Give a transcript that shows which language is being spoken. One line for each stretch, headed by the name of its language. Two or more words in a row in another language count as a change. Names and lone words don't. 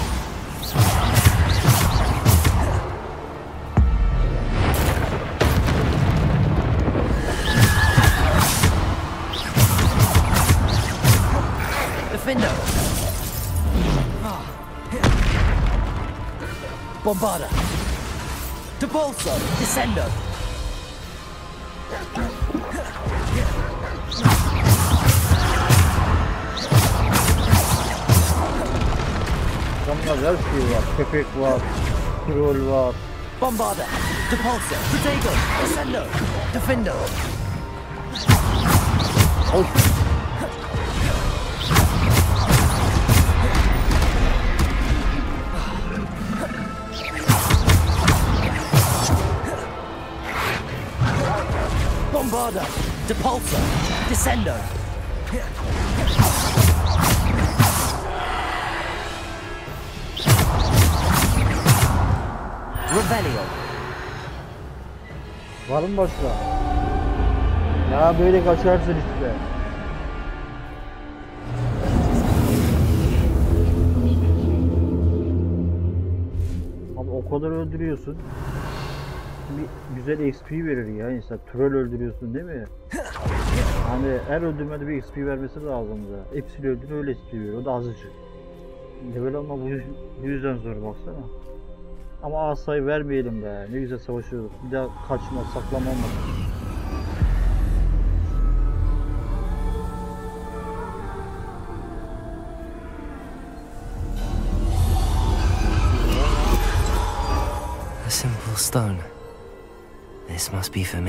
Latin: Defendo! Bombarda! Depulso! Descendo!
Turkish: Adamlar her şey var. Köpek var. Troll var.
Latin: Bombarda! Depulso! Protego! Descendo! Defendo!
Turkish: Hoş.
Latin: Bombarda! Depulso! Descendo! Revelio!
Turkish: Var mı başka? Ya böyle kaçarsın işte. Abi o kadar öldürüyorsun. Bir güzel XP verir ya insan. Troll öldürüyorsun değil mi? Hani her öldürmede bir XP vermesi lazım da. Hepsini öldür öyle XP veriyor. O da azıcık. Level ama bu yüzden zor baksana. Ama asayı vermeyelim be. Ne güzel savaşıyoruz. Bir daha kaçma, saklama olmasın.
English: A simple stone. This must be for me.